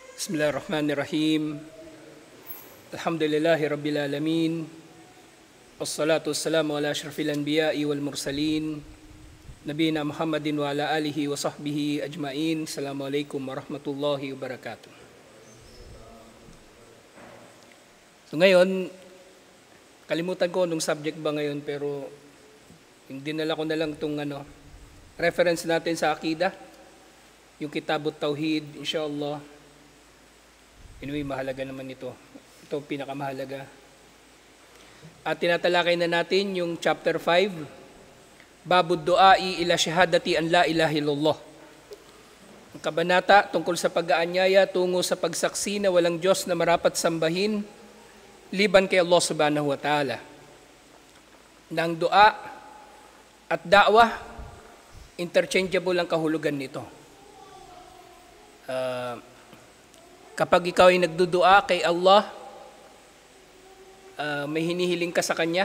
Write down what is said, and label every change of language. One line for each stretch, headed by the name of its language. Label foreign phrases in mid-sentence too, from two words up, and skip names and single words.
Arabic: بسم الله الرحمن الرحيم الحمد لله رب العالمين. والصلاة والسلام على أشرف الأنبياء والمرسلين. نبينا محمد وعلى آله وصحبه أجمعين. السلام عليكم ورحمة الله وبركاته.
Filipino: So ngayon, kalimutan ko nung subject ba ngayon pero dinala ko na lang itong reference natin sa Aqidah. Yung Kitabut Tauhid, inshallah. Anyway, mahalaga naman ito. Ito ang pinakamahalaga. At tinatalakay na natin yung chapter 5, Babud Du'ai ila Shahadati an la ilaha illallah. Ang kabanata tungkol sa pag-aanyaya tungo sa pagsaksi na walang Diyos na marapat sambahin liban kay Allah
Arabic: سبحانه وتعالى.
Filipino: Nang dua at da'wah, interchangeable ang kahulugan nito. Kapag ikaw ay nagdudua kay Allah, may hinihiling ka sa Kanya.